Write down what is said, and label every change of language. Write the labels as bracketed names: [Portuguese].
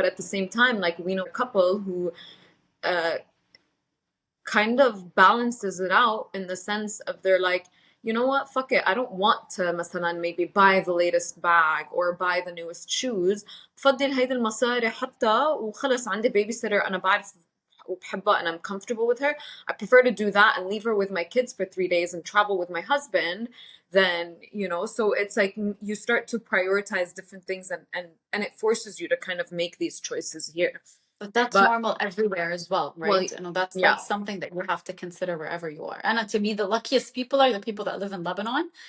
[English] But at the same time, like we know a couple who uh kind of balances it out in the sense of they're like, you know what, fuck it. I don't want to [Arabic] مثلا [English] maybe buy the latest bag or buy the newest shoes. [Arabic] بفضل هيدي المصاري حتى وخلص عندي baby sitter أنا بعرف وبحبها [English] and I'm comfortable with her. I prefer to do that and leave her with my kids for 3 days and travel with my husband then, so it's like you start to prioritize different things and it forces you to kind of make these choices here. But that's But normal everywhere as well, well, right? And that's yeah, something that you have to consider wherever you are. And to me, the luckiest people are the people that live in Lebanon.